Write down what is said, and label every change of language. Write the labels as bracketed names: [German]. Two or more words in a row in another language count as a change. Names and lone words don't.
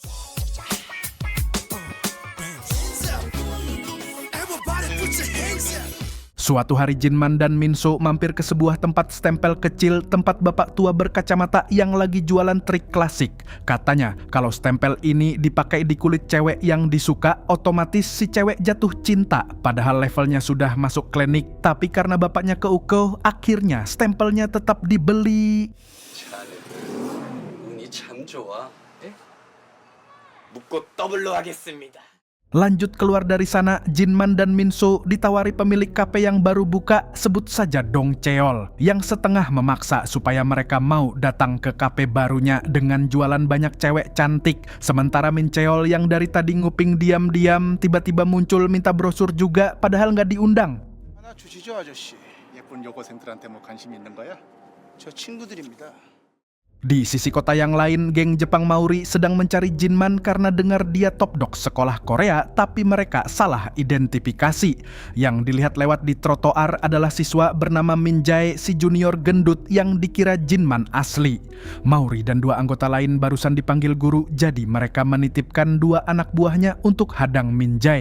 [Indonesian] Suatu hari Jinman dan Minsu mampir ke sebuah tempat stempel kecil, tempat bapak tua berkacamata yang lagi jualan trik klasik. Katanya kalau stempel ini dipakai di kulit cewek yang disuka, otomatis si cewek jatuh cinta. Padahal levelnya sudah masuk klinik, tapi karena bapaknya keukuh, akhirnya stempelnya tetap dibeli. [Korean] 운이 참 좋아. 묻고 더블로 하겠습니다. [Indonesian] Lanjut keluar dari sana, Jinman dan Minsu ditawari pemilik kafe yang baru buka, sebut saja Dong Cheol, yang setengah memaksa supaya mereka mau datang ke kafe barunya dengan jualan banyak cewek cantik. Sementara Min Cheol yang dari tadi nguping diam-diam tiba-tiba muncul minta brosur juga padahal nggak diundang. [Korean] 하나 주시죠 아저씨. 예쁜 여고생들한테 뭐 관심 있는 거야? 저 친구들입니다. [Indonesian] Di sisi kota yang lain, geng Jepang Mauri sedang mencari Jinman karena dengar dia [English] top dog [Indonesian] sekolah Korea, tapi mereka salah identifikasi. Yang dilihat lewat di trotoar adalah siswa bernama Min Jae, si junior gendut yang dikira Jinman asli. Mauri dan 2 anggota lain barusan dipanggil guru, jadi mereka menitipkan 2 anak buahnya untuk hadang Min Jae.